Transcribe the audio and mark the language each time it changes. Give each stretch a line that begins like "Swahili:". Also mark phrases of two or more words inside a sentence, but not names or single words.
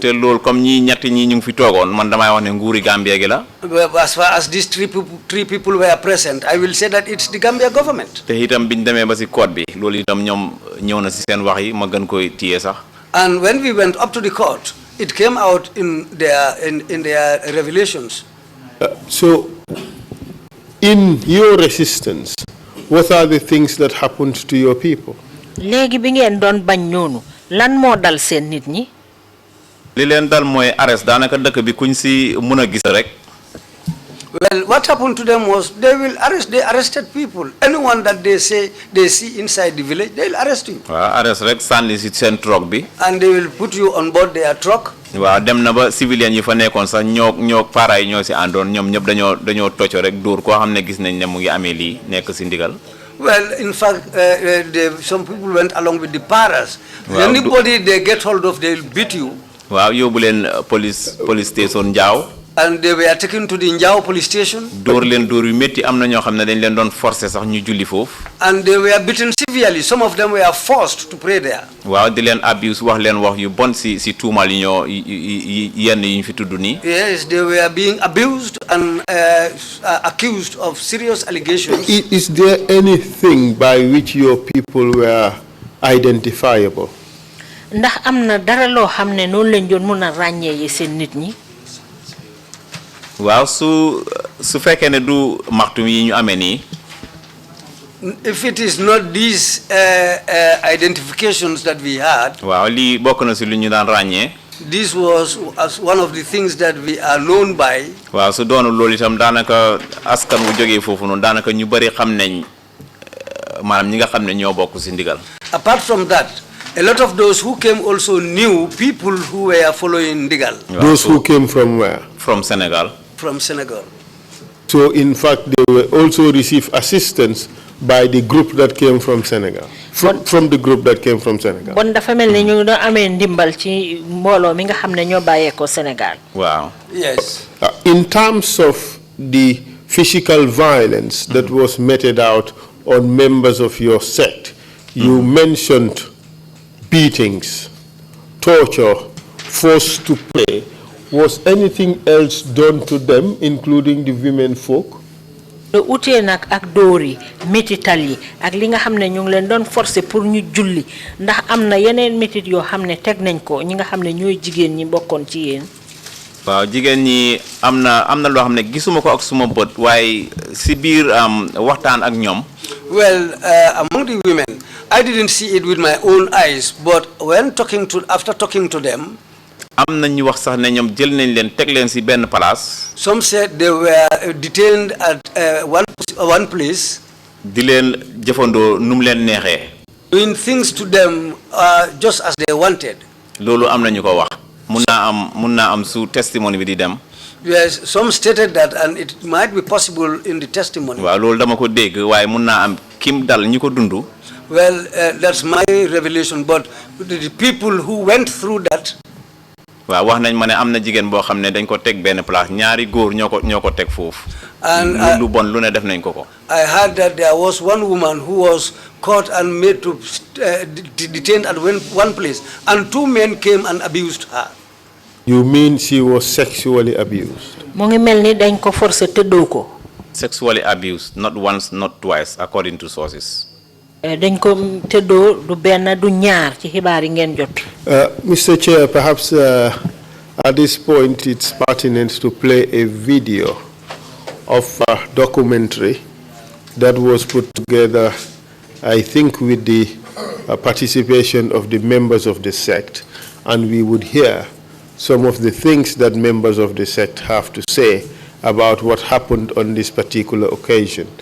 Wolof: te loolu comme ñii ñetti ñii ñu ngi fi toogoon man damay wax ne nguuri Gambia gi la.
English: As far as these three people were present, I will say that it's the Gambia government.
Wolof: te itam biñ demee ba ci code bi loolu itam ñoom ñëw na ci seen wax yi ma gën koy téye sax.
English: And when we went up to the court, it came out in their revelations. So, in your resistance, what are the things that happened to your people?
Wolof: Léegi bi ngeen doon bañ noonu lan moo dal seen nit ñi. li leen dal mooy arrest daanaka dëkk bi kuñ ci mën a gis rek.
English: Well, what happened to them was they arrested people. Anyone that they say they see inside the village, they'll arrest you.
Wolof: waaw arrest rek sànni ci seen truck bi.
English: And they will put you on board their truck.
Wolof: waaw dem na ba civilian yi fa nekkoon sax ñoo para yi ñoo ci àndoon ñoom ñëpp dañoo tocco rek dóor koo xam ne gis nañ ne mu ngi amee lii nekk ci ndigal.
English: Well, in fact, some people went along with the paras. Wow. Anybody they get hold of, they'll beat you.
Wolof: waaw yóbbu leen police station Njaaw.
English: And they were taken to the Njao police station.
Wolof: dóor leen dóor yu métti am na ñoo xam ne dañ leen doon forcer sax ñu julli foofu.
English: And they were beaten severely. Some of them were forced to pray there.
Wolof: waaw di leen abuse wax leen wax yu bon ci tuumal yi ñoo yenn yi ñu fi tudd nii.
English: Yes, they were being abused and accused of serious allegations. Is there anything by which your people were identifiable?
Wolof: Ndax am na dara loo xam ne noonu lañ doon mën a ràññee yi seen nit ñi. waaw su fekkee ne du maxtum yi ñu amee nii.
English: If it is not these identifications that we had,
Wolof: waaw lii bokk na ci lu ñu daan ràññee.
English: this was as one of the things that we are known by.
Wolof: waaw su doonu loolu itam daanaka askan wu jógee foofu noonu daanaka ñu bari xam nañ maanaam ñi nga xam ne ñoo bokk ci ndigal.
English: Apart from that, a lot of those who came also knew people who were following Ndigal. Those who came from where? From Senegal. From Senegal. So in fact, they will also receive assistance by the group that came from Senegal, from the group that came from Senegal.
Wolof: Bon dafa melni ñu do amé ndimbal ci mbolo mi nga xamné ño bayé ko Sénégal.
English: Wow. Yes. In terms of the physical violence that was meted out on members of your sect, you mentioned beatings, torture, forced to pray. Was anything else done to them, including the women folk?
Wolof: Do uté nak ak dóori métital yi ak li nga xamné ñu ngi leen doon forcer pour ñu julli ndax amna yeneen métit yoo xamné teg nañ ko ñi nga xamné ñooy jigéen ñi bokkoon ci yéen. Waaw jigéen ñi amna loo xamné gisuma ko ak suma bët waaye si biir waxtaan ak ñoom.
English: Well, among the women, I didn't see it with my own eyes, but when after talking to them,
Wolof: amna ñu wax sax ne ñoom jël nañ leen teg leen si benn place.
English: some said they were detained at one place.
Wolof: Di leen jëfandoo num leen neexee.
English: Doing things to them just as they wanted.
Wolof: Loolu am na ñu ko wax. Mun naa am su testimony bi di dem.
English: Yes, some stated that, and it might be possible in the testimony.
Wolof: Waaw loolu dama ko dégg waaye mun naa am kim dal ñi ko dundu.
English: Well, that's my revelation, but the people who went through that.
Wolof: Waaw wax nañ ma ne am na jigéen boo xam ne dañ ko teg benn place ñaari góor ñoo ko teg foofu.
English: And
Wolof: lu bon lu ne def nañ ko.
English: I heard that there was one woman who was caught and made to detained at one place, and two men came and abused her. You mean she was sexually abused?
Wolof: Mo ngi melni dañ ko forcer tëddoo ko.
English: Sexually abused, not once, not twice, according to sources.
Wolof: Dañ ko tëddoo du benn du ñaar ci xibaar yi ngeen jot.
English: Mr. Chair, perhaps at this point it's pertinent to play a video of a documentary that was put together, I think, with the participation of the members of the sect, and we would hear some of the things that members of the sect have to say about what happened on this particular occasion.